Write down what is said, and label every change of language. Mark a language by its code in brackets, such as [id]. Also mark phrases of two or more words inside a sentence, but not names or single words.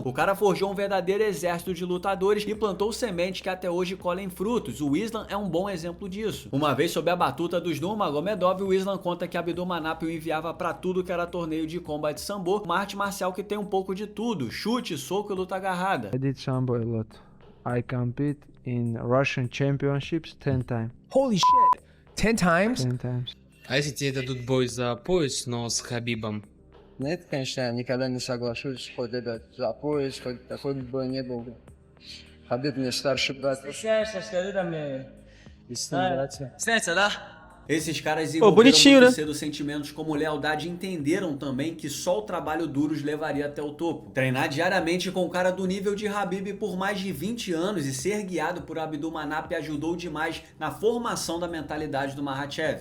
[pt] O cara forjou um verdadeiro exército de lutadores e plantou sementes que até hoje colhem frutos. O Islam é um bom exemplo disso. Uma vez sob a batuta dos Nurmagomedov, o Islam conta que Abdulmanap o enviava para tudo que era torneio de combate sambo, uma arte marcial que tem um pouco de tudo: chute, soco e luta agarrada. [en] I did sambo a lot. I compete in Russian championships 10 times. Holy shit! 10 times? 10 times. [ru] А если тебе дадут бой за пояс, но с Хабибом? Нет, конечно, я никогда не соглашусь, хоть это за пояс, хоть такой бой не был. Хабиб мне старший брат. Снятся, да? [pt] Esses caras envolveram bonitinho, muito né? cedo sentimentos como lealdade e entenderam também que só o trabalho duro os levaria até o topo. Treinar diariamente com um cara do nível de Khabib por mais de 20 anos e ser guiado por Abdulmanap ajudou demais na formação da mentalidade do Makhachev.